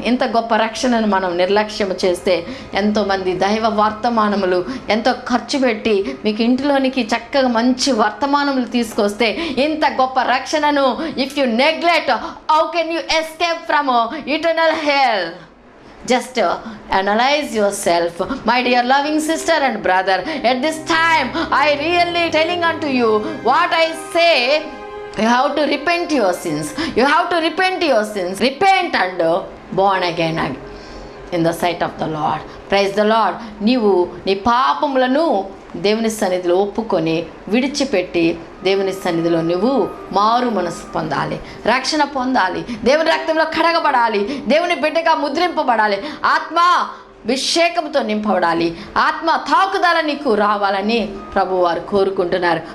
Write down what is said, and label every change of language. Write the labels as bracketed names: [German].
[Telugu] ఇంత గొప్ప రక్షణను మనం నిర్లక్ష్యం చేస్తే ఎంతోమంది దైవ వర్తమానములు ఎంతో ఖర్చు పెట్టి మీకు ఇంటిలోనికి చక్కగా మంచి వర్తమానములు తీసుకొస్తే ఇంత గొప్ప రక్షణను [English] If you neglect, how can you escape from eternal hell? Just analyze yourself, my dear loving sister and brother. At this time, I really telling unto you what I say. You have to repent your sins. You have to repent your sins. Repent and born again in the sight of the Lord. Praise the Lord. [Telugu] నీవు నీ పాపములను దేవుని సన్నిధిలో ఒప్పుకొని విడిచిపెట్టి దేవుని సన్నిధిలో నువ్వు మారు మనసు పొందాలి, రక్షణ పొందాలి, దేవుని రక్తంలో కడగబడాలి, దేవుని బిడ్డగా ముద్రింపబడాలి, ఆత్మ అభిషేకంతో నింపబడాలి, ఆత్మ తాకుదల నీకు రావాలని ప్రభు వారు కోరుకుంటున్నారు.